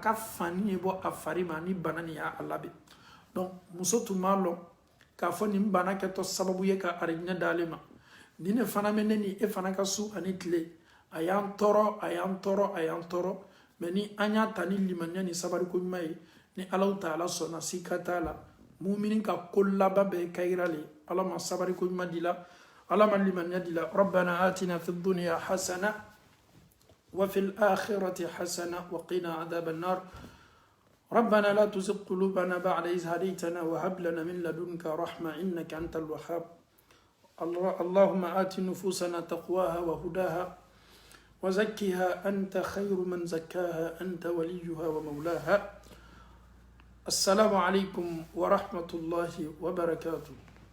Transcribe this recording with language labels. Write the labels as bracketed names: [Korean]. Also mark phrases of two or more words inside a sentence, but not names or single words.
[Bambara] ka fani ye bɔ a fari ma ni bana nin y'a labɛn donc muso tun b'a lɔn k'a fɔ nin bana kɛtɔ sababu ye ka arijinɛ d'ale ma nin ne fana bɛ ne ni e fana ka su ani tile a y'an tɔɔrɔ a y'an tɔɔrɔ a y'an tɔɔrɔ mais ni an y'a ta ni limaniya ni sabariko ɲuman ye ni Alahu Taala sɔnna sika t'a la mumini ka ko laban bɛɛ ye kayira le Ala ma sabariko ɲuman di la Ala ma limaniya di la [Arabic] ربنا آتنا في الدنيا حسنة وفي الآخرة حسنة وقنا عذاب النار ربنا لا تزغ قلوبنا بعد إذ هديتنا وهب لنا من لدنك رحمة إنك أنت الوهاب اللهم آت نفوسنا تقواها وهداها وزكها أنت خير من زكاها أنت وليها ومولاها السلام عليكم ورحمة الله وبركاته